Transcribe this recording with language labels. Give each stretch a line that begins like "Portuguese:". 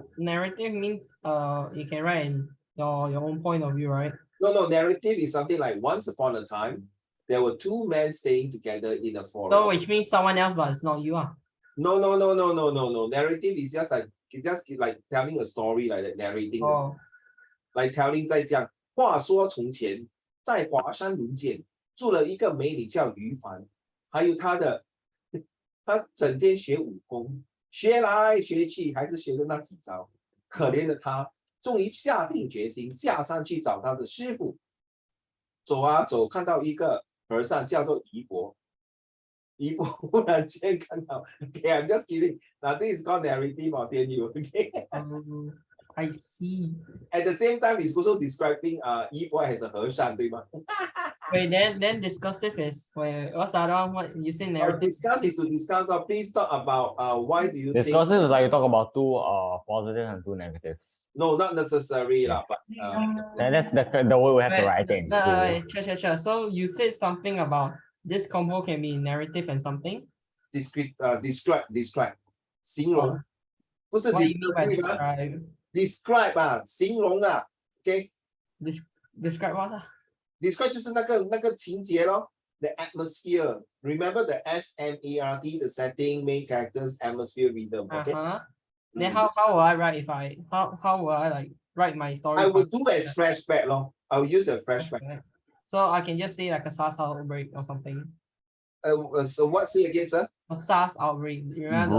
English: Narrative means you can write in your own point of view, right? No, narrative is something like once upon a time, there were two men staying together in a forest. So which means someone else, but it's not you. No. Narrative is just like telling a story like that, narrating. Like telling
Chinese: 在讲话说从前，在华山论剑住了一个美女叫于凡，还有她整天学武功，学来学去还是学的那几招。可怜的她终于下定决心下山去找他的师傅。走啊走，看到一个和尚叫做仪伯。仪伯忽然间看到
English: ，Okay, I'm just kidding. Now this is called narrative or 电影 okay? I see. At the same time, it's also describing Yi Bo as a
Chinese: 和尚，对吗？
English: Wait, then discursive is what's the other one? What you say narrative? Discuss is to discuss. Please talk about why do you think? Discursive is like you talk about two positives and two negatives. No, not necessary Yeah. lah, but And that's the way we have to Wait, write it in school. Sure. So you said something about this combo can be narrative and something.
Chinese: describe 形容，不是
English: What do you mean by discursive 啊 describe?
Chinese: ，describe 啊，形容啊，OK。
English: Describe what?
Chinese: Describe 就是那个情节咯，
English: the atmosphere. Remember the SMART, the setting, main characters, atmosphere, rhythm. Okay. Then how will I write if how will I like write my story? I will do as flashback咯.I'll use a flashback. Okay. So I can just say like a SARS outbreak or something. So what say again, sir? A SARS outbreak. You remember?